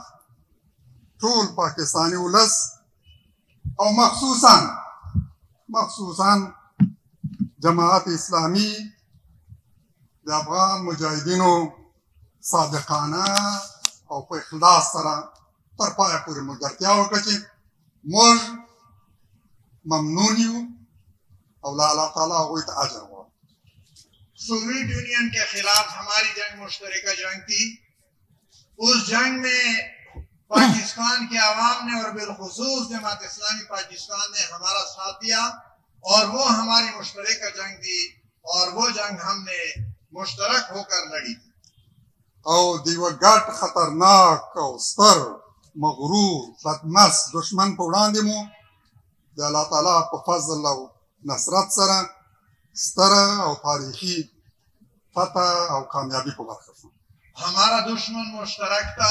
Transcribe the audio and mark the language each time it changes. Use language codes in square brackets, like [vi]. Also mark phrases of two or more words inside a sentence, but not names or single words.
[ps] ټول پاکستاني ولس او مخصوصا جماعت اسلامی د افغان مجاهدینو صادقانه او په اخلاص سره تر پایه پورې ملګرتیا وکړه چې موږ ممنون یو او له الله تعالی هغوی ته اجر غواړو. [ur] سوویت یونین کے خلاف ہماری جنگ مشترکہ جنگ تھی. اس جنگ میں پاکستان کے عوام نے اور بالخصوص جماعت اسلامی پاکستان نے ہمارا ساتھ دیا اور وہ ہماری مشترکہ جنگ تھی اور وہ جنگ ہم نے مشترک ہو کر لڑی تھی. [ps] او د یوه ګډ خطرناک او ستر مغرور بدمس دشمن په وړاندې مو د الله تعالی په فضل او نصرت سره ستره او تاریخي فتح او کامیابی په برخه شو. [ur] ہمارا دشمن مشترک تھا.